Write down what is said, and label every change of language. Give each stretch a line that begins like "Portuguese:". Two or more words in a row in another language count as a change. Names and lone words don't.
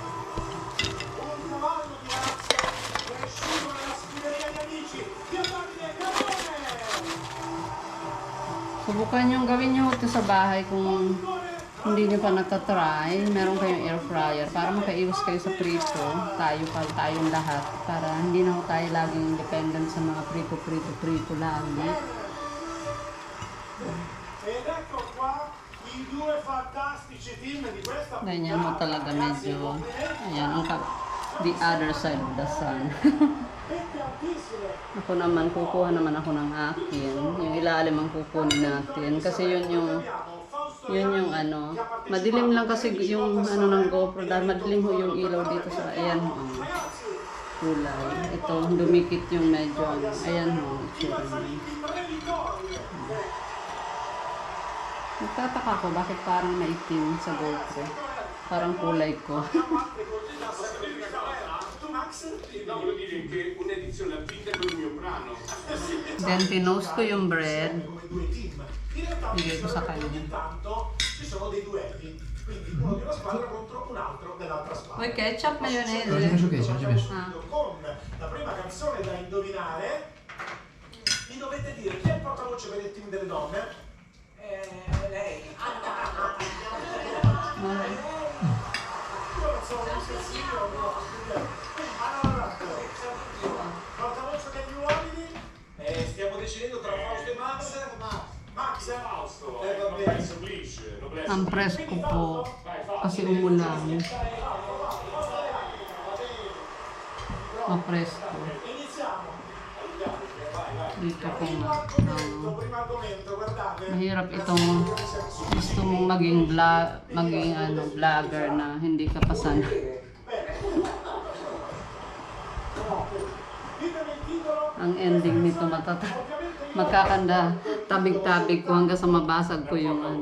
Filipino: Subukan nyo, gawin nyo ito sa bahay kung hindi nyo pa natatry. Meron kayong air fryer para makaiwas kayo sa prito. Tayong lahat. Para hindi na tayo laging dependent sa mga prito lagi.
Italian: Ed ecco qua i due fantastici team di questa
Filipino: Ganyan mo talaga medyo, ayan,
English: the other side of the sun.
Filipino: Ako naman, kukuha naman ako ng akin. Yung ilalim ang kukunin natin. Kasi yun yung ano, madilim lang kasi yung ano ng GoPro. Dahil madilim ho yung ilaw dito sa, ayan ho, kulay. Ito, dumikit yung medyo, ayan ho, itsura niya. Nagtataka ko bakit parang maitim sa GoPro. Parang kulay ko.
Italian: Voglio dire che un'edizione antica del mio brano.
Filipino: Then, tinost ko yung bread. Bigay ko sa kanya.
Italian: intanto ci sono dei duelli, quindi uno di una squadra contro un altro dell'altra squadra.
Filipino: Uy, ketchup,
Italian: Non ci
Filipino: mayonnaise.
Italian: messo che, non ci messo. Ah. Con la prima canzone da indovinare, mi dovete dire chi è il portavoce per il team delle donne? Lei. Okay. Io non sono un sensibile, allora, portavoce degli uomini, stiamo decidendo tra Fausto e Max. Max e Fausto, va bene.
Filipino: Ang presko po. Kasi umulan. Mapresko.
Italian: Iniziamo.
Filipino: Dito ko nga.
Italian: Primo argomento, guardate.
Filipino: Mahirap itong gusto mong maging vlogger na hindi ka pasan. Ang ending nito magkakanda tabig-tabig ko hanggang sa mabasag ko yung ano.